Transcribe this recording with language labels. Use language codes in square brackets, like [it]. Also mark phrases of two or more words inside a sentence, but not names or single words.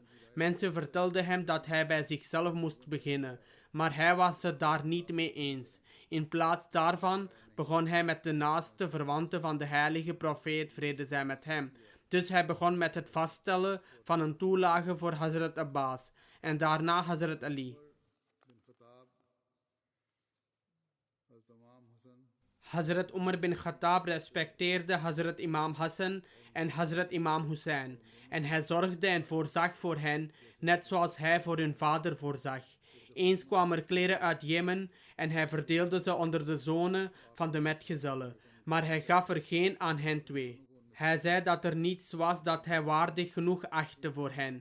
[nl] Mensen vertelden hem dat hij bij zichzelf moest beginnen, maar hij was het daar niet mee eens. In plaats daarvan begon hij met de naaste verwanten van de heilige profeet, vrede zij met hem. Dus hij begon met het vaststellen van een toelage voor Hazrat Abbas en daarna Hazrat Ali. Hazrat Umar bin Khattab respecteerde Hazrat Imam Hassan en Hazrat Imam Hussein en hij zorgde en voorzag voor hen, net zoals hij voor hun vader voorzag. Eens kwamen er kleren uit Jemen en hij verdeelde ze onder de zonen van de metgezellen, maar hij gaf er geen aan hen twee. Hij zei dat er niets was dat hij waardig genoeg achtte voor hen.